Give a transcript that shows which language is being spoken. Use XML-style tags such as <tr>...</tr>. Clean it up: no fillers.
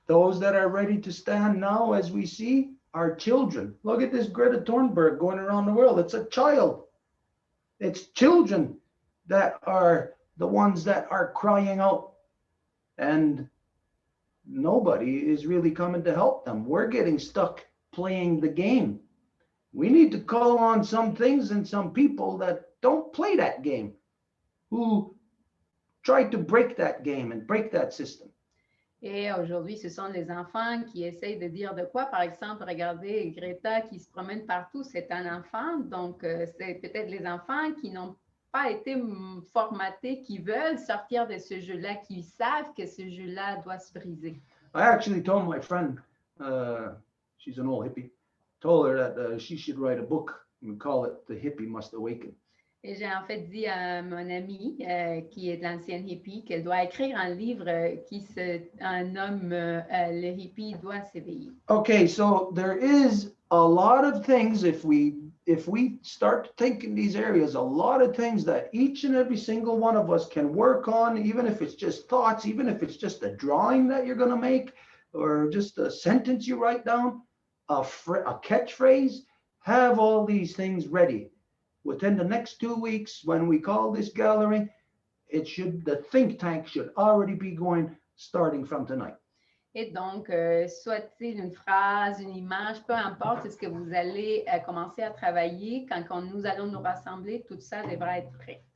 <en>Those that are ready to stand now, as we see, are children. Look at this Greta Thunberg going around the world. It's a child. It's children that are the ones that are crying out. And nobody is really coming to help them. We're getting stuck playing the game. We need to call on some things and some people that don't play that game, who try to break that game and break that system.</en> <fr>Et aujourd'hui, ce sont les enfants qui essayent de dire de quoi. Par exemple, regardez Greta qui se promène partout, c'est un enfant. Donc, c'est peut-être les enfants qui n'ont pas été formatés, qui veulent sortir de ce jeu-là, qui savent que ce jeu-là doit se briser.</fr> <en>I actually told my friend, she's an old hippie, told her that she should write a book and call it The Hippie Must Awaken.</en> <fr>Et j'ai en fait dit à mon amie, qui est de l'ancienne hippie, qu'elle doit écrire un livre qui se nomme Le hippie doit s'éveiller.</fr> <en>Okay, so there is a lot of things, if we start thinking these areas, a lot of things that each and every single one of us can work on, even if it's just thoughts, even if it's just a drawing that you're going to make, or just a sentence you write down, a catchphrase. Have all these things ready. Within the next 2 weeks, when we call this gathering, the think tank should already be going starting from tonight.</en> <fr>Et donc, soit-il une phrase, une image, peu importe, ce que vous allez commencer à travailler, quand nous allons nous rassembler, tout ça devra être prêt.</fr>